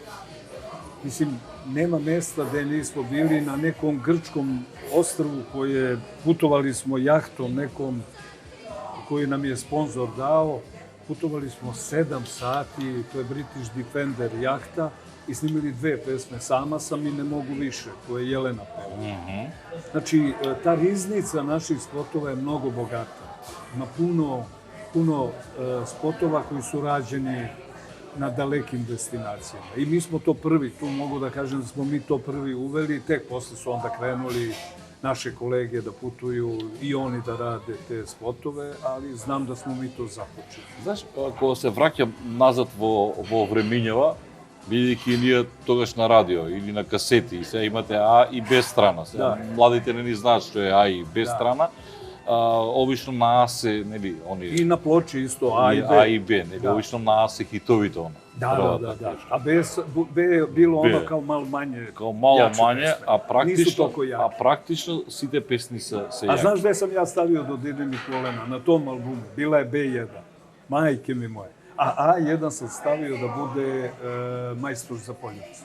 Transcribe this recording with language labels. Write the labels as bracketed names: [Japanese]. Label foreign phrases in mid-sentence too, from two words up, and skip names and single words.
[Serbian] Мислим, нема места где нисмо били, на неком грчком острву које путовали смо јахтом неком кој нам е спонзор дао. Путовали смо 7 сати, [Macedonian] тоа е [Serbian] British Defender јахта и снимили 2 песме. Сама сам и не могу више, [Macedonian] која е [Serbian] Јелена пева. Значи, та ризница наших спотова [Macedonian] е много богата. [Serbian] Има puno spotova koji su rađeni na dalekim destinacijama. I mi smo to prvi, tu mogu da kažem da smo mi to prvi uveli, tek posle su onda krenuli naše kolege da putuju i oni da rade te spotove, ali znam da smo mi to započeli. [Macedonian] Знаеш, кога се враќам назад во времењава, бидејќи ние тогаш на радио или на касети, и сега имате А и Б страна. Сега младите не ни знаат што е А и Б страна. Обично на А се, нели, они... И на плочи исто, А и Б. А и Б, нели, обично на А се хитовите, она. [Serbian] Da. A B je bilo ono kao malo manje. Kao malo manje, Nisu toliko [Macedonian] а практично сите песни се [Serbian] A jaki. znaš gde sam ja stavio Dodirni kolena? Na tom albumu. Bila je B1. Majke mi moje. A A1 sam stavio da bude Majstor za Poljupce.